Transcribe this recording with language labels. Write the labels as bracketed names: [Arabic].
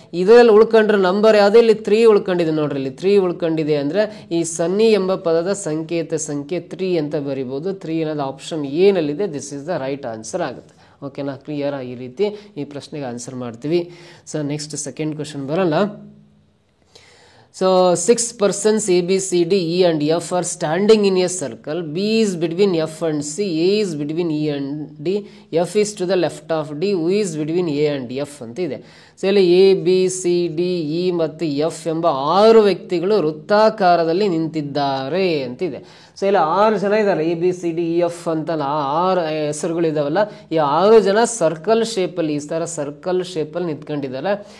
[Kannada] ಇದರಲ್ಲಿ ಉಳ್ಕೊಂಡ್ರೆ ನಂಬರ್ ಯಾವುದು? ಇಲ್ಲಿ 3 ಉಳ್ಕೊಂಡಿದೆ ನೋಡ್ರಿ. ಇಲ್ಲಿ 3 ಉಳ್ಕೊಂಡಿದೆ ಅಂದ್ರೆ ಈ ಸನ್ನಿ ಎಂಬ ಪದದ ಸಂಕೇತ ಸಂಖ್ಯೆ 3 ಅಂತ ಬರಿಬಹುದು. 3 ಅನ್ನೋದು option ಏನಲ್ಲಿದೆ. [English] this is the right answer [Kannada] ಆಗುತ್ತೆ. ಓಕೆನಾ? ಕ್ಲಿಯರ್ ಈ ರೀತಿ ಈ ಪ್ರಶ್ನೆಗೆ ಆನ್ಸರ್ ಮಾಡ್ತೀವಿ. ಸೊ ನೆಕ್ಸ್ಟ್ ಸೆಕೆಂಡ್ ಕ್ವಶನ್ ಬರೋಣ. [English] So 6 persons A, B, C, D, E and F are standing in a circle. B is between F and C, A is between E and D, F is to the left of D, who is between A and F [Kannada] ಅಂತ ಇದೆ. So ಇಲ್ಲಿ A B C D E ಮತ್ತು F ಎಂಬ 6 ವ್ಯಕ್ತಿಗಳು ವೃತ್ತಾಕಾರದಲ್ಲಿ ನಿಂತಿದ್ದಾರೆ ಅಂತಿದೆ. So ಇಲ್ಲಿ 6 ಜನ ಇದ್ದಾರೆ. A B C D E F ಅಂತ 6 ಹೆಸರುಗಳಿದಾವಲ್ಲ, ಈ 6 ಜನ ಸರ್ಕಲ್ ಶೇಪಲ್ಲಿ, ಈ ಥರ ಸರ್ಕಲ್ ಶೇಪಲ್ಲಿ ನಿಂತ್ಕೊಂಡಿದ್ದಾರೆ.